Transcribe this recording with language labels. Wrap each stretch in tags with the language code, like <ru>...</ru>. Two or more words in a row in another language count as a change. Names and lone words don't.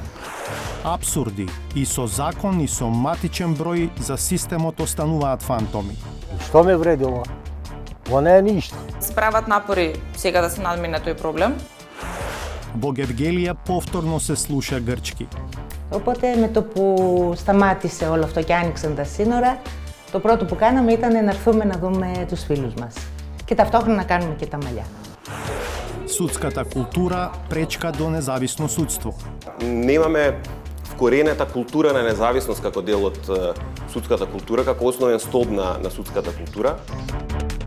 <mk>Апсурди и со закон и со матичен број за системот остануваат фантоми. Што ме вреди ова? Ова не е ништо. Се прават напори сега да се надмине тој проблем. Во Гевгелија повторно се слуша грчки.</mk> <el>Οπότε με το που σταμάτησε όλο αυτό και άνοιξαν τα σύνορα, το πρώτο που κάναμε ήταν να έρθουμε να δούμε τους φίλους μας. Και ταυτόχρονα να κάνουμε και τα μαλλιά.</el> <mk>Судската култура пречка до независно судство. Немаме вкоренета култура на независност како дел од судската култура, како основен столб на судската култура.</mk>